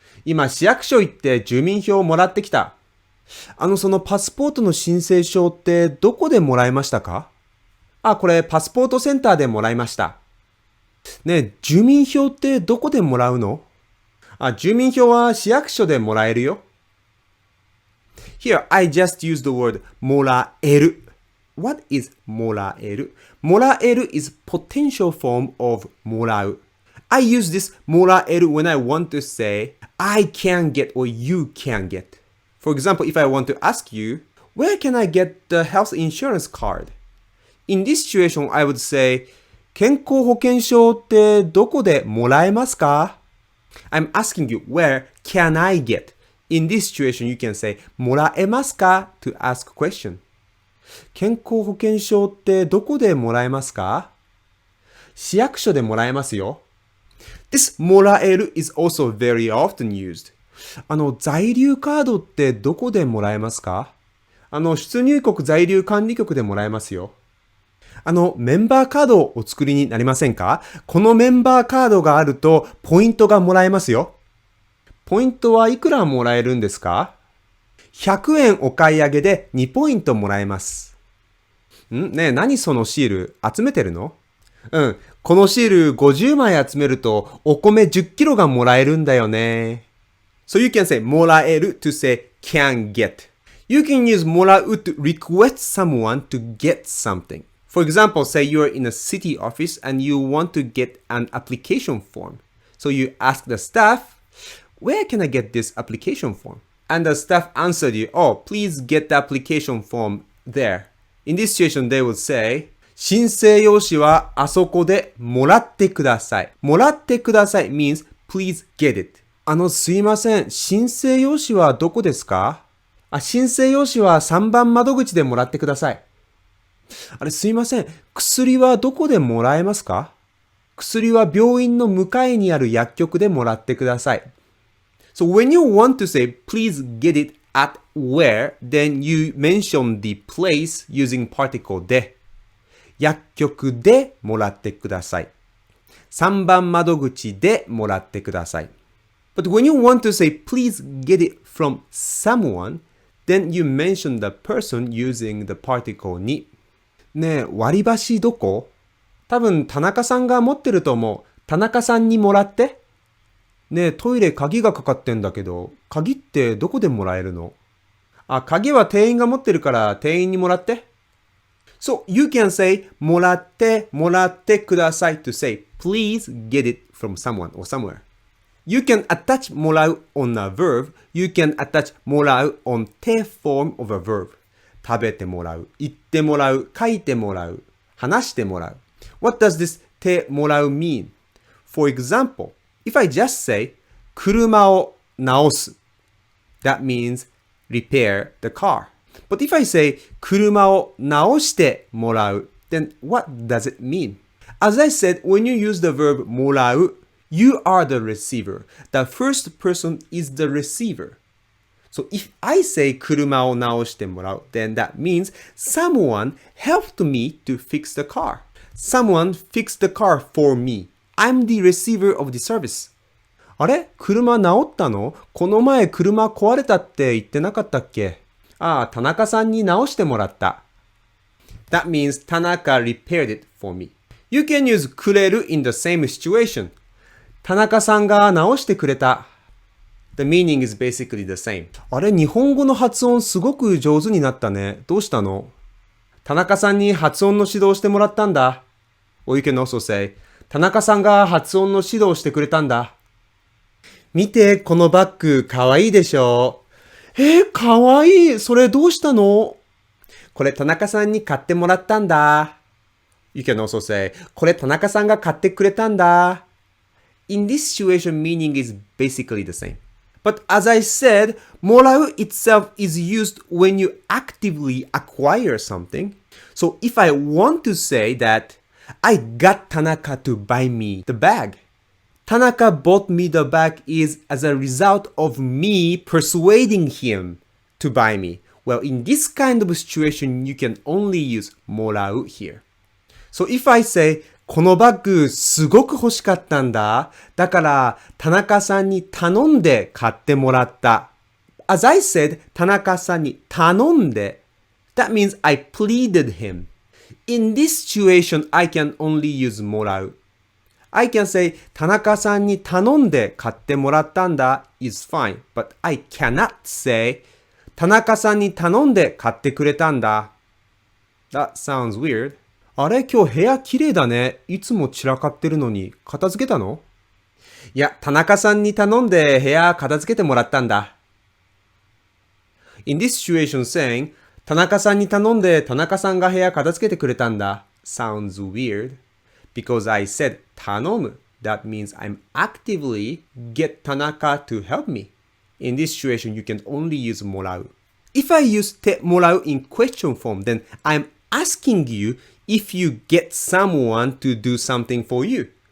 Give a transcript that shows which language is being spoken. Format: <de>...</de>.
<ja>今、市役所行って住民票をもらってきた。そのパスポートの申請書ってどこでもらいましたか？これパスポートセンターでもらいました。ねえ、住民票ってどこでもらうの？住民票は市役所でもらえるよ。</ja> <en>Here, I just used the word もらえる。 What is もらえる？もらえる is potential form of もらう。 I use this もらえる when I want to say I can get or you can get. For example, if I want to ask you, where can I get the health insurance card? In this situation, I would say,</en> <ja>健康保険証ってどこでもらえますか？</ja> <en>I'm asking you, where can I get? In this situation, you can say, もらえますか to ask a question.</en> <ja>健康保険証ってどこでもらえますか？市役所でもらえますよ。</ja> <en>This もらえる is also very often used.</en> <ja>在留カードってどこでもらえますか？出入国在留管理局でもらえますよ。メンバーカードをお作りになりませんか？このメンバーカードがあるとポイントがもらえますよ。ポイントはいくらもらえるんですか？100円お買い上げで2ポイントもらえます。ねえ、何そのシール集めてるの？このシール50枚集めるとお米10キロがもらえるんだよね。</ja> <en>So you can say もらえる to say can get. You can use もらう to request someone to get something. For example, say you're in a city office and you want to get an application form. So you ask the staff, where can I get this application form? And the staff answered you, oh, please get the application form there. In this situation, they would say,</en> <ja>申請用紙はあそこでもらってください。</ja> <en>もらってください means please get it.</en> <ja>すいません。申請用紙はどこですか？申請用紙は3番窓口でもらってください。すいません。薬はどこでもらえますか？薬は病院の向かいにある薬局でもらってください。</ja> <en>So when you want to say, please get it at where, then you mention the place using particle で。</en> <ja>薬局でもらってください。3番窓口でもらってください。</ja> <en>But when you want to say, please get it from someone, then you mention the person using the particle に。</en> <ja>ねえ、割り箸どこ？多分田中さんが持ってると思う。田中さんにもらって。ねえ、トイレ鍵がかかってんだけど、鍵ってどこでもらえるの？鍵は店員が持ってるから店員にもらって。</ja> <en>So you can say もらってください to say please get it from someone or somewhere. You can attach もらう on a verb. You can attach もらう on te form of a verb.</en> <ja>食べてもらう、言ってもらう、書いてもらう、話してもらう。</ja> <en>What does this てもらう mean? For example, if I just say</en> <ja>車を直す</ja> <en>that means repair the car. But if I say</en> <ja>車を直してもらう</ja> <en>then what does it mean? As I said, when you use the verb もらう you are the receiver. The first person is the receiver. So if I say</en> <ja>車を直してもらう</ja> <en>then that means someone helped me to fix the car. Someone fixed the car for me. I'm the receiver of the service.</en> <ja>あれ車直ったのこの前車壊れたって言ってなかったっけああ、田中さんに直してもらった。</ja> <en>That means Tanaka repaired it for me. You can use くれる in the same situation.</en> <ja>田中さんが直してくれた。</ja> <en>The meaning is basically the same.</en> <ja>あれ、日本語の発音すごく上手になったね。どうしたの田中さんに発音の指導してもらったんだ。</ja> <en>Or you can also say,</en> <ja>田中さんが発音の指導してくれたんだ。見て、このバッグかわいいでしょかわいい。それどうしたのこれ田中さんに買ってもらったんだ。</ja> <en>You can also say,</en> <ja>これ田中さんが買ってくれたんだ。</ja> <en>In this situation, meaning is basically the same. But as I said, もらう itself is used when you actively acquire something. So if I want to say that I got Tanaka to buy me the bag, Tanaka bought me the bag is as a result of me persuading him to buy me. Well, in this kind of situation, you can only use もらう here. So if I say,</en> <ja>このバッグすごく欲しかったんだ。だから田中さんに頼んで買ってもらった。</ja> <en>As I said,</en> <ja>田中さんに頼んで。</ja> <en>That means I pleaded him. In this situation, I can only use もらう。 I can say,</en> <ja>田中さんに頼んで買ってもらったんだ</ja> <en>is fine. But I cannot say,</en> <ja>田中さんに頼んで買ってくれたんだ。</ja> <en>That sounds weird.</en> <ja>あれ今日部屋綺麗だね。いつも散らかってるのに片付けたのいや、田中さんに頼んで部屋片付けてもらったんだ。</ja> <en>In this situation saying,</en> <ja>田中さんに頼んで田中さんが部屋片付けてくれたんだ</ja> <en>sounds weird. Because I said 頼む that means I'm actively get Tanaka to help me. In this situation, you can only use もらう。If I use てもらう in question form, then I'm asking you if you get someone to do something for you.</en>